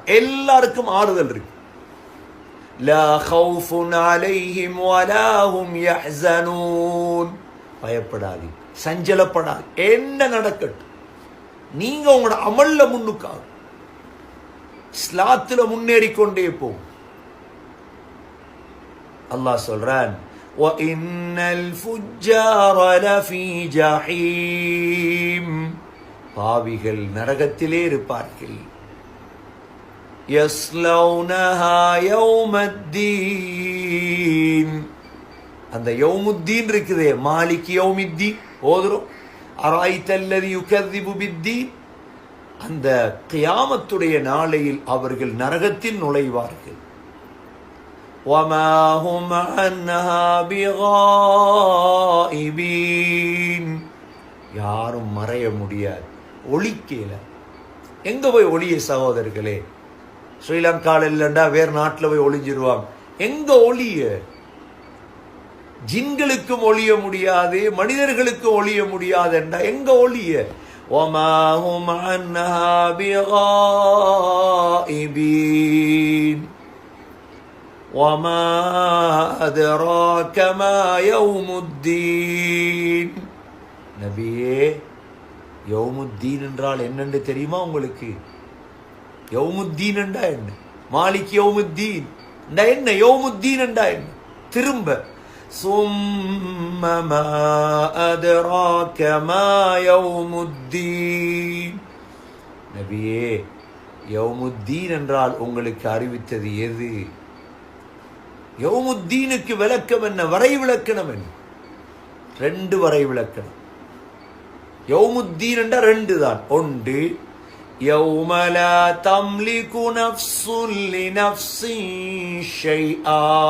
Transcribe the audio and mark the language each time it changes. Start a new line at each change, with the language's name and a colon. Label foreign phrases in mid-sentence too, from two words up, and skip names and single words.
Tamil: எல்லாருக்கும் ஆறுதல் இருக்கு.
Arabic: لا خوف عليهم ولا هم يحزنون.
Tamil: பயப்படாதீங்க, சஞ்சலப்படாது. என்ன நடக்கட்டும், நீங்க உங்களோட அமல்ல முன்னுக்காக இஸ்லாத்துல முன்னேறி கொண்டே போகும். அல்லாஹ் சொல்றான்,
Arabic: وَإِنَّ الْفُجَّارَ لَفِي جَحِيمٍ.
Tamil: பாவிகள் நரகத்திலே இருப்பார்கள்.
Arabic: يَصْلَوْنَهَا يَوْمَ الدِّينِ.
Tamil: அந்த யௌமுத்தீன் இருக்குதே,
Arabic: مالك يوم الدين
Tamil: ஓதுறோம்.
Arabic: أرأيت الذي يكذب بالدين.
Tamil: அந்த கியாமத்துடைய நாளையில் அவர்கள் நரகத்தில் நுழைவார்கள்.
Arabic: وَمَا هُمْ عَنْهَا بِغَائِبِينَ.
Tamil: யாரும் மறைய முடியாது, ஒளிக்கல. எங்க போய் ஒளிய சகோதரர்களே? ஸ்ரீலங்கால இல்லண்டா வேறு நாட்டில் போய் ஒளிஞ்சிருவாங்க. எங்க ஒளிய? ஜின்களுக்கும் ஒளிய முடியாது, மனிதர்களுக்கும் ஒளிய முடியாது என்றா எங்க ஒளிய?
Arabic: وَمَا هُمْ عَنْهَا بِغَائِبِينَ. وَمَا أَدْرَاكَ مَا يَوْمُ الدِّينِ.
Tamil: நபியே, யௌமுத்தீன் என்றால் என்னென்று தெரியுமா உங்களுக்கு? யௌமுத்தீன் என்றா என்ன?
Arabic: مالك يوم الدين
Tamil: என்றா என்ன? யௌமுத்தீன் என்றா என்ன? திரும்ப
Arabic: ثُمَّ مَا أَدْرَاكَ مَا يَوْمُ الدِّينِ.
Tamil: நபியே, யௌமுத்தீன் என்றால் உங்களுக்கு அறிவித்தது எது? யௌமுத்தீனுக்கு விளக்கம் என்ன? வரை விளக்கணம் என்ன? ரெண்டு வரை விளக்கணம். யௌமுத்தீன் என்றா ரெண்டு தான். ஒன்று,
Arabic: يوم لا تملك نفس لنفس شيئا.